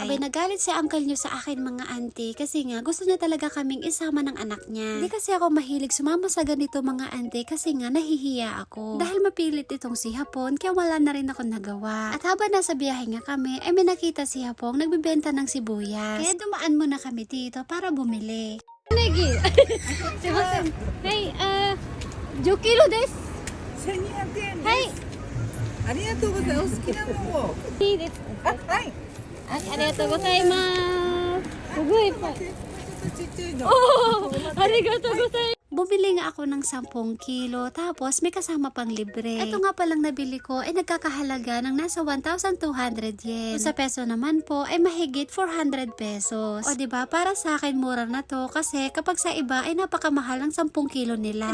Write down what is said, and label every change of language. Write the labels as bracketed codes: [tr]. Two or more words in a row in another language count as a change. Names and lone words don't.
[tl] Abay nagalit si uncle niyo sa akin mga auntie kasi nga gusto niya talaga kaming isama ng anak niya. Hindi kasi ako mahilig sumama sa ganito mga auntie kasi nga nahihiya ako. Dahil mapilit itong si Hapon kaya wala na rin ako nagawa. At habang nasa biyahe nga kami ay may nakita si Hapon nagbibenta ng sibuyas. Kaya dumaan muna kami dito para bumili. [ja] ねぎ。すみません. Hey, 10キロです. 1200円です。はい。ありがとうございます。お好きなのを。いいです。はい。ありがとうございます。すごいいっぱい。ちょっとちっちゃいの。ありがとうございます。 [tl] Bumili nga ako ng 10 kilo tapos may kasama pang libre. Ito nga palang nabili ko ay nagkakahalaga ng nasa 1,200 yen. Kung sa peso naman po ay mahigit 400 pesos. O diba para sa akin mura na to kasi kapag sa iba ay napakamahal ng 10 kilo nila.